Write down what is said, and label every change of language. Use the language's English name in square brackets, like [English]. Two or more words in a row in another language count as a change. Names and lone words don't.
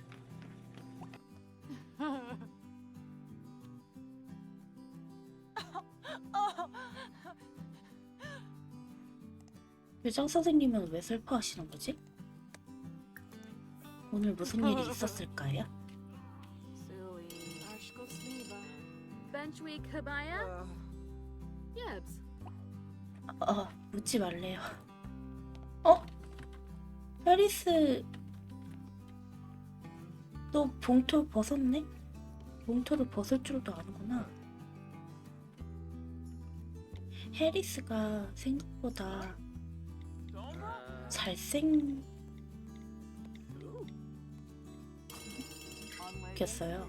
[Korean] 교장 선생님은 왜 슬퍼하시는 거지? 오늘 무슨 일이 있었을까요? Silly. Ashko Sniba. Benchweek Kabaya? Yebs. 묻지 말래요. 해리스 너 봉투 벗었네? 봉투를 벗을 줄도 아는구나. 해리스가 생각보다 잘생겼어요.